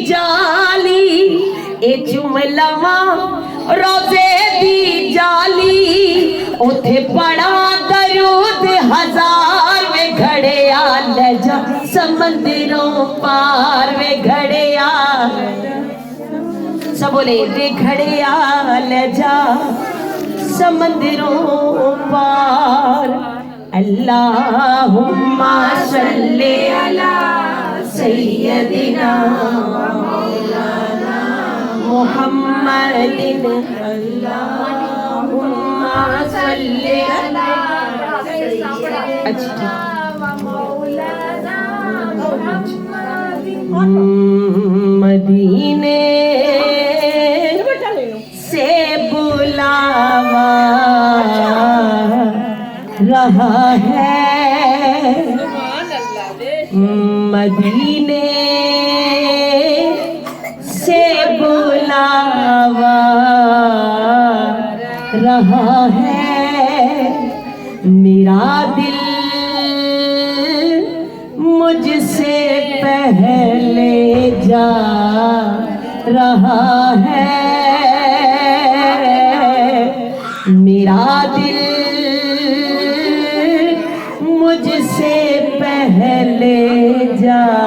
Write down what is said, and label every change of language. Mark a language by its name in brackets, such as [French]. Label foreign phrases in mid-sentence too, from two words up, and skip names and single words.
[Punjabi] ਜਾਲੀ, ਏ ਚੁੰਮ ਲਵਾਂ ਰੋਜ਼ੇ ਦੀ ਜਾਲੀ, ਉੱਥੇ ਪੜ੍ਹਾਂ ਦਰੂਦ ਹਜ਼ਾਰ, ਵੇ ਘੜਿਆ ਲੈ ਜਾ ਸਮੁੰਦਰੋਂ ਪਾਰ, ਵੇ ਘੜਿਆ, ਸਭ ਬੋਲੇ ਵੇ ਘੜਿਆ ਲੈ ਜਾ ਸਮੁੰਦਰੋਂ ਪਾਰ। [Arabic] اللهم صل على سيدنا مولانا محمد، اللهم صل على سيدنا مولانا محمد. [Urdu] مدینے سے بلاوا رہا ہے، مدینے سے بلاوا رہا ہے، میرا دل مجھ سے پہلے جا رہا ہے، میرا دل مجھ سے پہلے جا.